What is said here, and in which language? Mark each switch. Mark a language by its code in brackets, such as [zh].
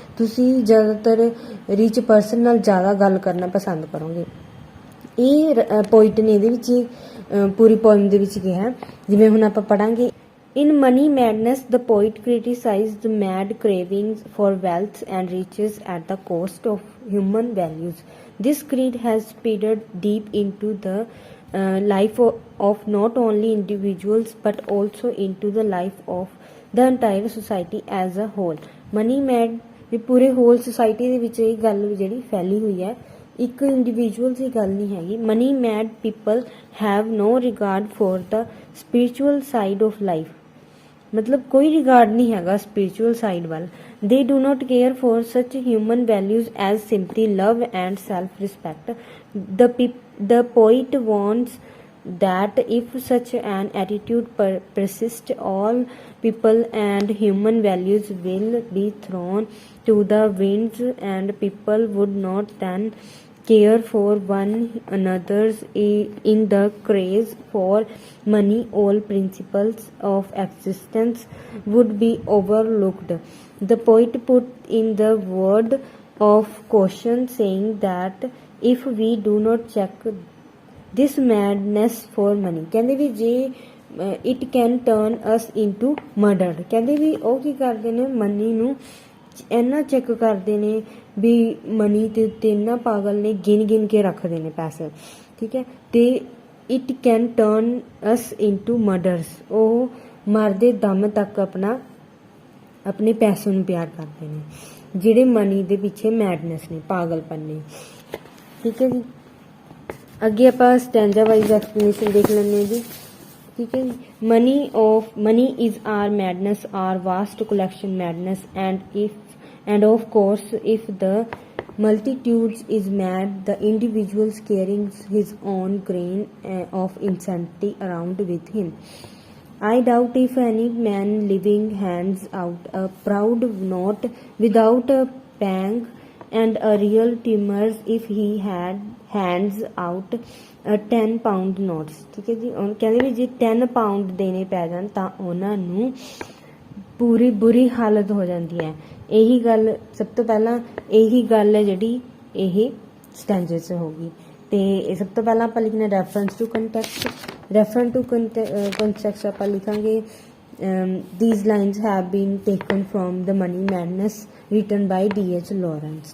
[pa] ਤੁਸੀਂ ਜ਼ਿਆਦਾਤਰ rich person ਨਾਲ ਜ਼ਿਆਦਾ ਗੱਲ ਕਰਨਾ ਪਸੰਦ ਕਰੋਗੇ। ਇਹ ਪੋਇਟ ਨੇ ਇਹਦੇ ਵਿੱਚ ਪੂਰੀ ਪੋਇਮ ਦੇ ਵਿੱਚ ਕਿਹਾ। ਜਿਵੇਂ ਹੁਣ ਆਪਾਂ ਪੜ੍ਹਾਂਗੇ, [en] In Money Madness, the poet criticized the mad cravings for wealth and riches at the cost of human values. This greed has penetrated deep into the life of not only individuals but also into the life of the entire society as a whole. [pa] Money mad ਵੀ ਪੂਰੇ hole society ਦੇ ਵਿੱਚ ਇਹ ਗੱਲ ਜਿਹੜੀ ਫੈਲੀ ਹੋਈ ਹੈ, ਇੱਕ ਇੰਡੀਵਿਜੂਅਲ ਦੀ ਗੱਲ ਨਹੀਂ ਹੈਗੀ। [en] money mad people have no regard for the spiritual side of life, [pa] ਮਤਲਬ ਕੋਈ ਰਿਗਾਰਡ ਨਹੀਂ ਹੈਗਾ ਸਪਿਰਿਚੁਅਲ ਸਾਈਡ ਵੱਲ। [en] They do not care for such human values as simply love and self respect. The poet warns that if such an attitude persists, all people and human values will be thrown to the winds, and people would not then care for one another's. In the craze for money, all principles of existence would be overlooked. The poet put in the word of caution, saying that if we do not check this madness for money, [pa] ਕਹਿੰਦੇ ਵੀ ਜੇ [en] it can turn us into murder, [pa] ਕਹਿੰਦੇ ਵੀ ਉਹ ਕੀ ਕਰਦੇ ਨੇ, money ਨੂੰ ਇੰਨਾ check ਕਰਦੇ ਨੇ ਵੀ ਮਨੀ ਦੇ ਉੱਤੇ ਇੰਨਾ ਪਾਗਲ ਨੇ, ਗਿਣ ਕੇ ਰੱਖਦੇ ਨੇ ਪੈਸੇ। ਠੀਕ ਹੈ, ਤੇ [en] it can turn us into murders, [pa] ਉਹ ਮਰਦੇ ਦਮ ਤੱਕ ਆਪਣੇ ਪੈਸੇ ਨੂੰ ਪਿਆਰ ਕਰਦੇ ਨੇ, ਜਿਹੜੇ ਮਨੀ ਦੇ ਪਿੱਛੇ ਮੈਡਨੈਸ ਨੇ, ਪਾਗਲਪਨ ਨੇ। ਠੀਕ ਹੈ ਜੀ, ਅੱਗੇ ਆਪਾਂ ਸਟੈਂਜਾ ਵਾਈਜ਼ ਐਕਸਪਲੇਨੇਸ਼ਨ ਦੇਖ ਲੈਂਦੇ ਹਾਂ ਜੀ। ਠੀਕ ਹੈ ਜੀ, [en] Money is our madness, our vast collection madness, and of course if the multitudes is mad, the individuals carrying his own grain of insanity around with him. I doubt if any man living hands out a proud note without a pang, and a real timors if he had hands out a 10 pound notes. [pa] ਠੀਕ ਹੈ ਜੀ, ਕਹਿੰਦੇ ਵੀ ਜੇ 10 pound ਦੇਣੇ ਪੈ ਜਾਣ ਤਾਂ ਉਹਨਾਂ ਨੂੰ ਪੂਰੀ ਬੁਰੀ ਹਾਲਤ ਹੋ ਜਾਂਦੀ ਹੈ। ਇਹੀ ਗੱਲ ਸਭ ਤੋਂ ਪਹਿਲਾਂ, ਇਹੀ ਗੱਲ ਹੈ ਜਿਹੜੀ ਇਹ ਸਟੈਂਜੇ 'ਚ ਹੋ ਗਈ। ਅਤੇ ਸਭ ਤੋਂ ਪਹਿਲਾਂ ਆਪਾਂ ਲਿਖਣਾ reference to context. Reference to context ਆਪਾਂ ਲਿਖਾਂਗੇ [en] these lines have been taken from the Money Madness written by DH Lawrence.